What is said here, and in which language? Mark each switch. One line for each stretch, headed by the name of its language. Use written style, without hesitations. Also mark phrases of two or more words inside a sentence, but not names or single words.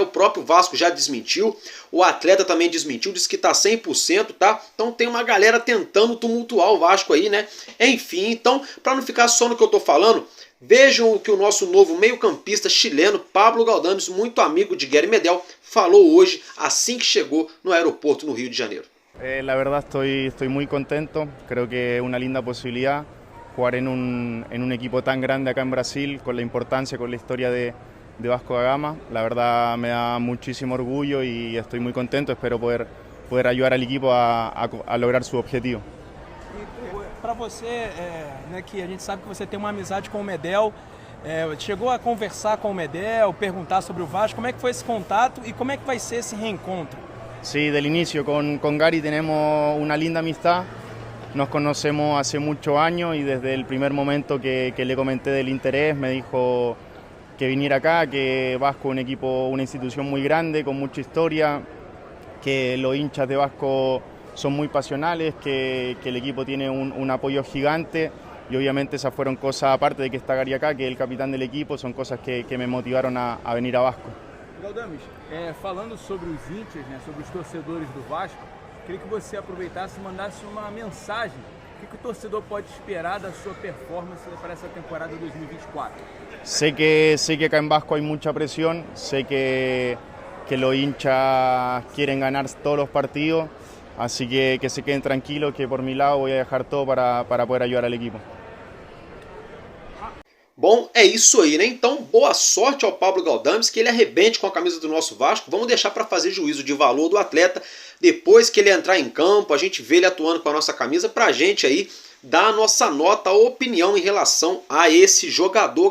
Portuguese: O próprio Vasco já desmentiu, o atleta também desmentiu, disse que está 100%, tá? Então tem uma galera tentando tumultuar o Vasco aí, né? Enfim, então, para não ficar só no que eu tô falando, vejam o que o nosso novo meio-campista chileno, Pablo Galdames, muito amigo de Gary Medel, falou hoje, assim que chegou no aeroporto no Rio de Janeiro.
Spanish: La verdad estoy muy contento, creo que es una linda posibilidad jugar en un equipo tan grande acá en Brasil, con la importancia, con la historia de Vasco da Gama. La verdad me da muchísimo orgullo y estoy muy contento, espero poder ayudar al equipo a lograr su objetivo.
Portuguese: Para você, né, que a gente sabe que você tem uma amizade com o Medel, chegou a conversar com o Medel, perguntar sobre o Vasco, como é que foi esse contato e como é que vai ser esse reencontro?
Spanish: Sí, del inicio con Gary tenemos una linda amistad, nos conocemos hace muchos años y desde el primer momento que le comenté del interés me dijo que viniera acá, que Vasco es un equipo, una institución muy grande, con mucha historia, que los hinchas de Vasco son muy pasionales, que el equipo tiene un apoyo gigante y obviamente esas fueron cosas, aparte de que está Gary acá, que es el capitán del equipo, son cosas que me motivaron a venir a Vasco.
Portuguese: Galdames, falando sobre os hinchas, né, sobre os torcedores do Vasco, queria que você aproveitasse e mandasse uma mensagem. O que o torcedor pode esperar da sua performance para essa temporada 2024?
Spanish: Sé que acá en Vasco hay mucha presión, sé que los hinchas quieren ganar todos los partidos, así que se queden tranquilos que por mi lado voy a dejar todo para poder ayudar al equipo.
Portuguese: Bom, é isso aí, né? Então, boa sorte ao Pablo Galdames, que ele arrebente com a camisa do nosso Vasco. Vamos deixar para fazer juízo de valor do atleta depois que ele entrar em campo, a gente vê ele atuando com a nossa camisa, pra gente aí dar a nossa nota, a opinião em relação a esse jogador.